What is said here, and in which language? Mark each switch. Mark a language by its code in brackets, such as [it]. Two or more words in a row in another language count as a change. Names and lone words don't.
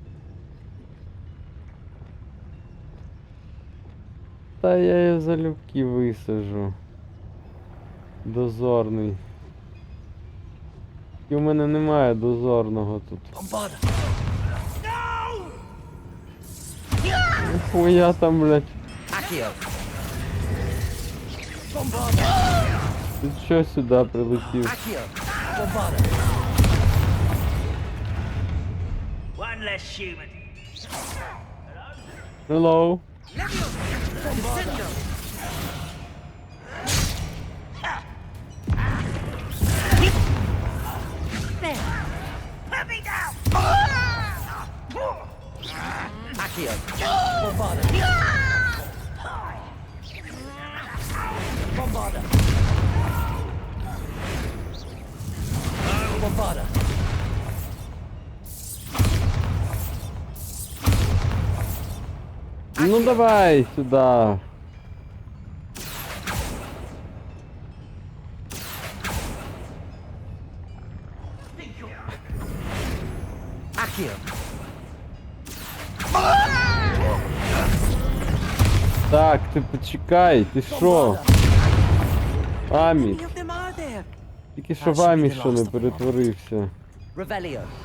[uk] Та я її залюбки висажу. Дозорний. І у мене немає дозорного тут. Bombarda. Хуя там, блядь. Accio. Bombarda. Ти що сюди прилетів? Accio. Bombarda. [en] One less human. Hello. Put me down! [uk] Accio. Bombarda. Bombarda. Bombarda. Ну давай сюда. Accio. Так, ти почекай, ти що? Амі, [en] Many of them are there. [uk] тільки що в Амі що не перетворився. Revelio.